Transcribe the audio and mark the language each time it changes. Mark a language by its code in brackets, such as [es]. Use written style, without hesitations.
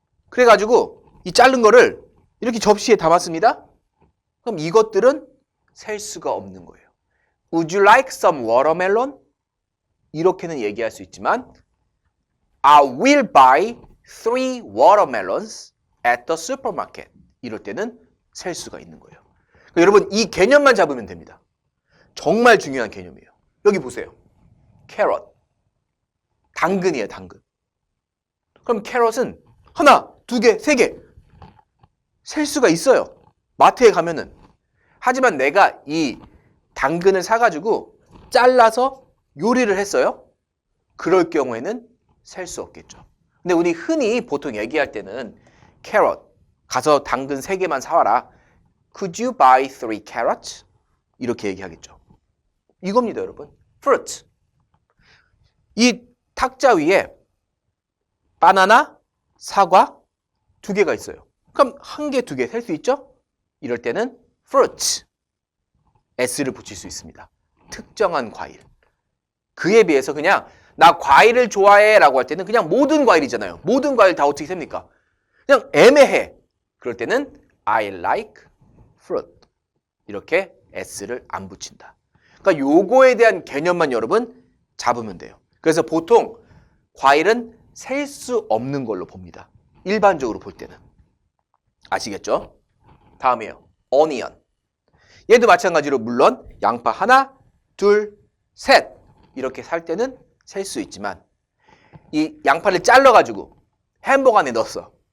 [ko] 그래가지고 이 자른 거를 이렇게 접시에 담았습니다. 그럼 이것들은 셀 수가 없는 거예요. [en] Would you like some watermelon? [ko] 이렇게는 얘기할 수 있지만 [en] I will buy 3 watermelons at the supermarket. [ko] 이럴 때는 셀 수가 있는 거예요. 그러니까 여러분 이 개념만 잡으면 됩니다. 정말 중요한 개념이에요. 여기 보세요. 캐럿. 당근이에요, 당근. 그럼 캐럿은 하나, 두 개, 세 개 셀 수가 있어요. 마트에 가면은. 하지만 내가 이 당근을 사가지고 잘라서 요리를 했어요. 그럴 경우에는 셀 수 없겠죠. 근데 우리 흔히 보통 얘기할 때는 캐럿, 가서 당근 3개만 사와라. [en] Could you buy 3 carrots? [ko] 이렇게 얘기하겠죠. 이겁니다, 여러분. [en] fruit. [ko] 이 탁자 위에 바나나, 사과 2개가 있어요. 그럼 1개, 2개 셀 수 있죠? 이럴 때는 fruit. s를 붙일 수 있습니다. 특정한 과일. 그에 비해서 그냥 나 과일을 좋아해 라고 할 때는 그냥 모든 과일이잖아요. 모든 과일 다 어떻게 셉니까? 그냥 애매해. 그럴 때는 [en] I like fruit. [ko] 이렇게 s를 안 붙인다. 그러니까 요거에 대한 개념만 여러분 잡으면 돼요. 그래서 보통 과일은 셀 수 없는 걸로 봅니다. 일반적으로 볼 때는. 아시겠죠? 다음이에요. onion. 얘도 마찬가지로 물론 양파 하나, 둘, 셋 이렇게 살 때는 셀 수 있지만 이 양파를 잘라가지고 햄버거 안에 넣었어.